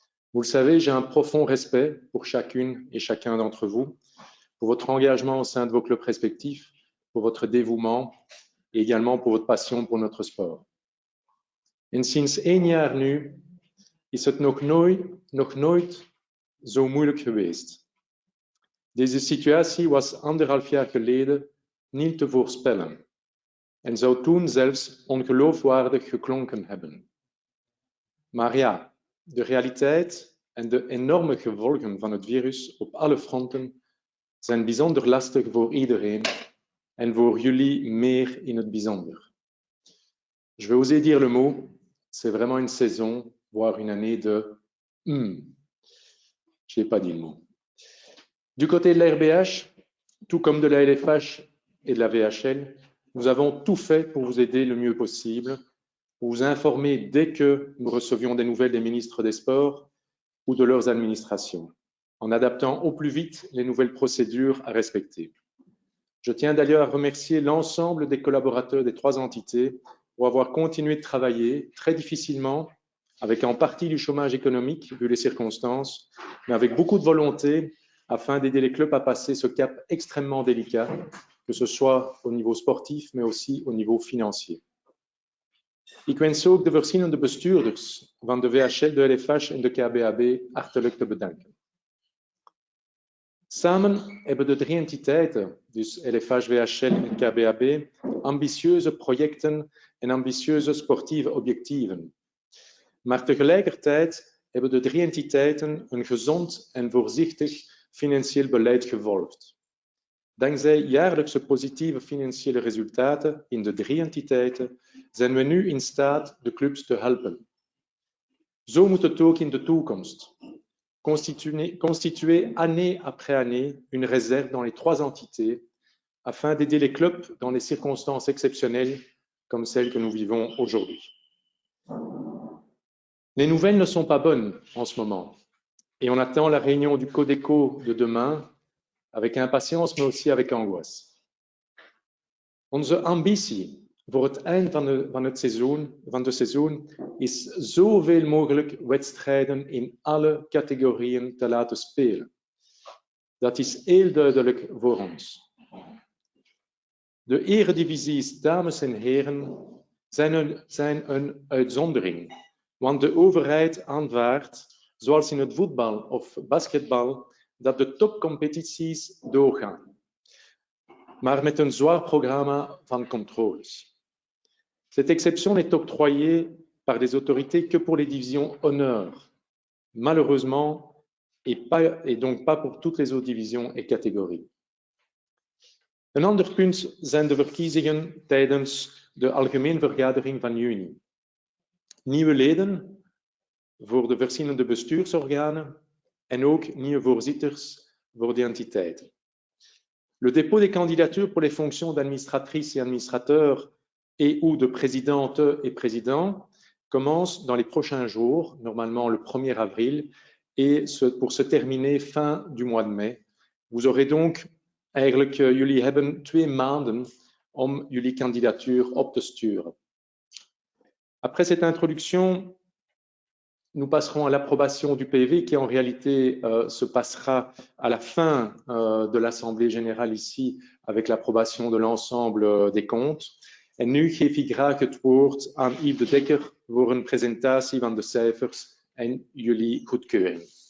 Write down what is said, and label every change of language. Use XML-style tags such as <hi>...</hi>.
<fr>Vous le savez, j'ai un profond respect pour chacune et chacun d'entre vous, pour votre engagement au sein de vos clubs respectifs, pour votre dévouement et également pour votre passion pour notre sport.</fr> <nl>En sinds 1 jaar nu is het nog nooit zo moeilijk geweest. Deze situatie was 1,5 jaar geleden niet te voorspellen en zou toen zelfs ongeloofwaardig geklonken hebben. Maar ja, de realiteit en de enorme gevolgen van het virus op alle fronten zijn bijzonder lastig voor iedereen en voor jullie meer in het bijzonder.</nl> <fr>Je vais oser dire le mot, c'est vraiment une saison, voire une année de Je n'ai pas dit le mot. Du côté de la RBH, tout comme de la LFH et de la VHL, nous avons tout fait pour vous aider le mieux possible, pour vous informer dès que nous recevions des nouvelles des ministres des Sports ou de leurs administrations, en adaptant au plus vite les nouvelles procédures à respecter. Je tiens d'ailleurs à remercier l'ensemble des collaborateurs des 3 entités pour avoir continué de travailler très difficilement, avec en partie du chômage économique, vu les circonstances, mais avec beaucoup de volonté, afin d'aider les clubs à passer ce cap extrêmement délicat, que ce soit au niveau sportif, mais aussi au niveau financier.</fr> <nl>Ik wens ook de verschillende bestuurders van de VHL, de LFH en de KBAB hartelijk te bedanken. Samen hebben de 3 entiteiten, dus LFH, VHL en KBAB, ambitieuze projecten en ambitieuze sportieve objectieven. Maar tegelijkertijd hebben de 3 entiteiten een gezond en voorzichtig financieel beleid gevolgd. Dankzij jaarlijkse positieve financiële resultaten in de 3 entiteiten zijn we nu in staat de clubs te helpen. Zo moet het ook in de toekomst.</nl> <fr>Constituer année après année une réserve dans les 3 entités afin d'aider les clubs dans les circonstances exceptionnelles comme celles que nous vivons aujourd'hui. Les nouvelles ne sont pas bonnes en ce moment et on attend la réunion du Codeco de demain avec impatience, mais aussi avec angoisse.</fr> <nl>Onze ambitie voor het eind van de seizoen is zoveel mogelijk wedstrijden in alle categorieën te laten spelen. Dat is heel duidelijk voor ons. De eredivisies, dames en heren, zijn een uitzondering, want de overheid aanvaardt, zoals in het voetbal of basketbal, dat de topcompetities doorgaan, maar met een zwaar programma van contrôles.</nl> <fr>Cette exception n'est octroyée par des autorités que pour les divisions honneur, malheureusement, et donc pas pour toutes les autres divisions et catégories.</fr> <nl>Een ander punt zijn de verkiezingen tijdens de algemeenvergadering van juni. Nieuwe leden voor de verschillende bestuursorganen en ook nieuwe voorzitters voor de entiteiten.</nl> <fr>Le dépôt des candidatures pour les fonctions d'administratrice et administrateur et ou de présidente et président commence dans les prochains jours, normalement le 1er avril, et pour se terminer fin du mois de mai. Vous aurez donc</fr> <nl>eigenlijk jullie hebben 2 maanden om jullie kandidatuur op te sturen.</nl> <fr>Après cette introduction, nous passerons à l'approbation du PV qui en réalité se passera à la fin de l'Assemblée générale ici avec l'approbation de l'ensemble des comptes.</fr> <nl>En nu geef ik graag het woord aan Yves de Dekker voor een presentatie van de cijfers en jullie goedkeuring.</nl>